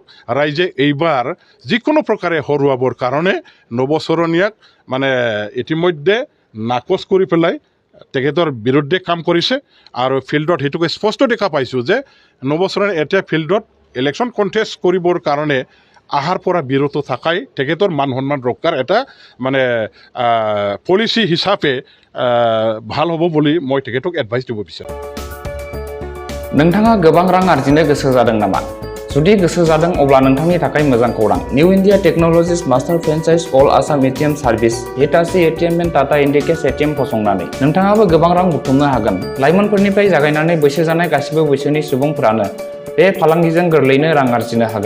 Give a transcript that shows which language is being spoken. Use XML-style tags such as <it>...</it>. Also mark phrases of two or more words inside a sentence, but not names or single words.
<as>ৰাইজে এইবাৰ যিকোনো প্ৰকাৰে হৰুৱাবৰ কাৰণে নৱচৰণীয়াক ইতিমধ্যে নাকচ কৰি পেলাই তেখেতৰ বিৰুদ্ধে কাম কৰিছে আৰু ফিল্ডত সেইটোকে স্পষ্ট দেখা পাইছোঁ যে নৱচৰণীয়া এতিয়া ফিল্ডত</as> <en>election contest</en> <as>কৰিবৰ কাৰণে আহাৰ পৰা বিৰত থাকাই তেখেতৰ মান সন্মান ৰক্ষাৰ এটা পলিচি হিচাপে ভাল হ'ব বুলি মই তেখেতক এডভাইচ দিব বিচাৰোঁ।</as> <brx>नोंथाङा गोबां रां आर्जिनो गोसो जादों नामा? जुदि गोसो जादों अब्ला नोंथांनि थाखाय मोजां खौरां।</brx> <en>New India Technologies master franchise All Assam ATM service Hitachi ATM and Tata Indicash ATM</en> <brx>फसंनानै नोंथाङाबो गोबां रां बुथुमनो हागोन। लाइमोनफोरनिफ्राय जागायनानै बैसो जानाय गासिबो बैसोनि सुबुंफोरानो बे फालांगिजों गोरलैनो रां आर्जिनो हागोन।</brx>